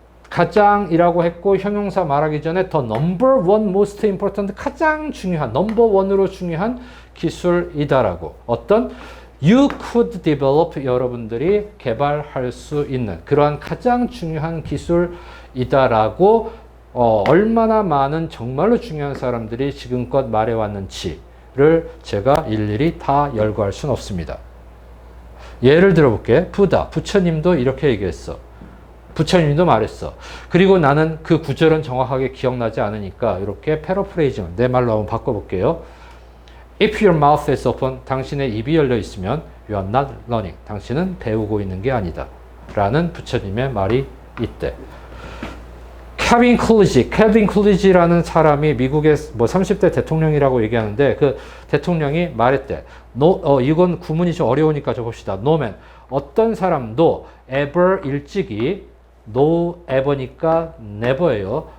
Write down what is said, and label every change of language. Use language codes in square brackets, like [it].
[ko] 가장이라고 했고 형용사 말하기 전에 [en] the number one most important [ko] 가장 중요한 number one으로 중요한 기술이다라고 어떤 [en] you could develop [ko] 여러분들이 개발할 수 있는 그러한 가장 중요한 기술이다라고 얼마나 많은 정말로 중요한 사람들이 지금껏 말해왔는지를 제가 일일이 다 열거할 수는 없습니다. 예를 들어볼게. 부처님도 이렇게 얘기했어. 부처님도 말했어. 그리고 나는 그 구절은 정확하게 기억나지 않으니까 이렇게 패러프레이징 내 말로 한번 바꿔볼게요. [en] If your mouth is open, [ko] 당신의 입이 열려 있으면 [en] you are not learning. [ko] 당신은 배우고 있는 게 아니다. 라는 부처님의 말이 있대. 케빈 클리지라는 사람이 미국의 뭐 30대 대통령이라고 얘기하는데 그 대통령이 말했대. 이건 구문이 좀 어려우니까 적읍시다. [en] No man. [ko] 어떤 사람도 ever 일찍이 no ever니까 never예요.